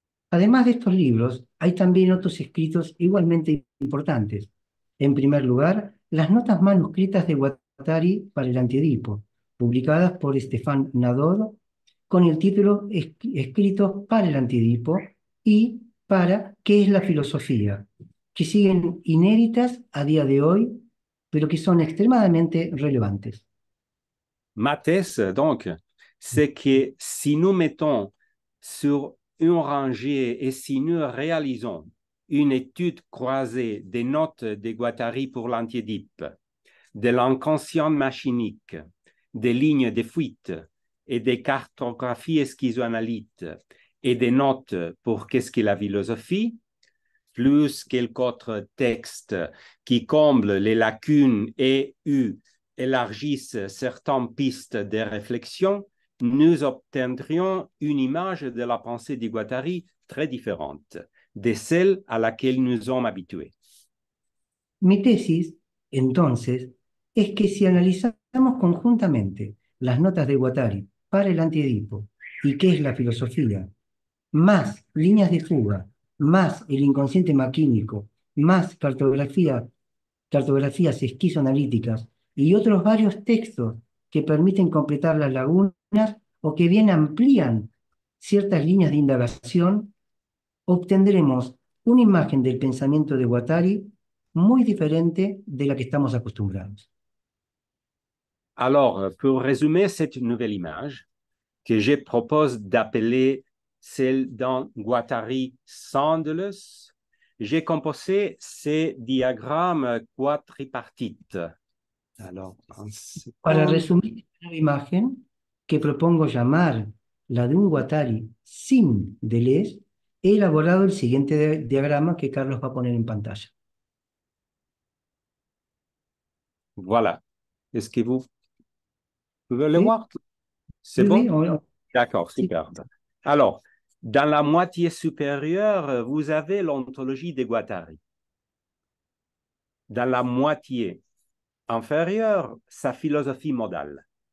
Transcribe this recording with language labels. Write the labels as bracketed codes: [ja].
[es] Además de estos libros, hay también otros escritos igualmente importantes. En primer lugar, las notas manuscritas de Guattari para el Antiedipo, publicadas por Stéphane Nadeau con el título Escritos para el Antiedipo y para ¿Qué es la filosofía?, que siguen inéditas a día de hoy, pero que son extremadamente relevantes. [fr] Ma thèse, donc, c'est que si nous mettons sur une rangée et si nous réalisons une étude croisée des notes de Guattari pour l'Antiedipe, de l'inconscient machinique, des lignes de fuite et des cartographies schizoanalytes et des notes pour Qu'est-ce que la philosophie, plus quelques autres textes qui comblent les lacunes et élargissent certaines pistes de réflexion, nous obtiendrions une image de la pensée de Guattari très différente de celle à laquelle nous sommes habitués. [es] Mi tesis, entonces, es que si analizamos conjuntamente las notas de Guattari para el Antiedipo y qué es la filosofía, más líneas de fuga, más el inconsciente maquínico, más cartografías esquizoanalíticas y otros varios textos que permiten completar las lagunas o que bien amplían ciertas líneas de indagación, obtendremos una imagen del pensamiento de Guattari muy diferente de la que estamos acostumbrados. [fr] Alors, pour résumer cette nouvelle image, que je propose d'appeler celle d'un Guattari sans Deleuze, j'ai composé ces diagrammes quadripartites. Alors, un [es] Para [fr] second. [es] resumir la imagen que propongo llamar la de un Guattari sin Deleuze, he elaborado el siguiente diagrama que Carlos va a poner en pantalla. [fr] Voilà. Est-ce que vous pouvez le [es] ¿Sí? [fr] voir? C'est Oui, bon? oui, D'accord, [es] sí. [fr] superbe. Alors, dans la moitié supérieure, vous avez l'ontologie de Guattari. Dans la moitié inférieure, sa philosophie modale.